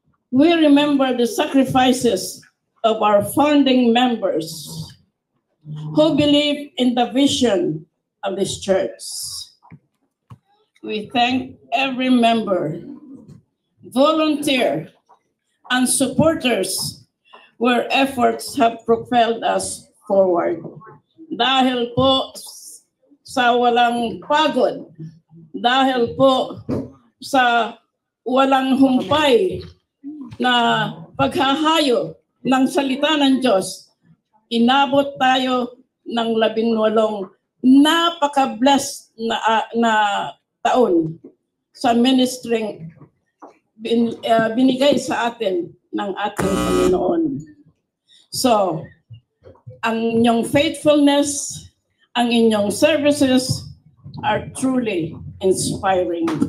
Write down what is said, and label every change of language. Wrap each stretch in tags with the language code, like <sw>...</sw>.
<en>We remember the sacrifices of our founding members who believe in the vision of this church. We thank every member, volunteer, and supporters where efforts have propelled us forward.</en> <tl>Dahil po sa walang pagod, dahil po sa walang humpay na paghahayo ng salita ng Diyos, inabot tayo ng 18 napaka-blessed na taon sa ministering binigay sa atin ng ating Panginoon.</tl> <en>So,</en> <tl>ang inyong</tl> <en>faithfulness, ang inyong services are truly inspiring.</en>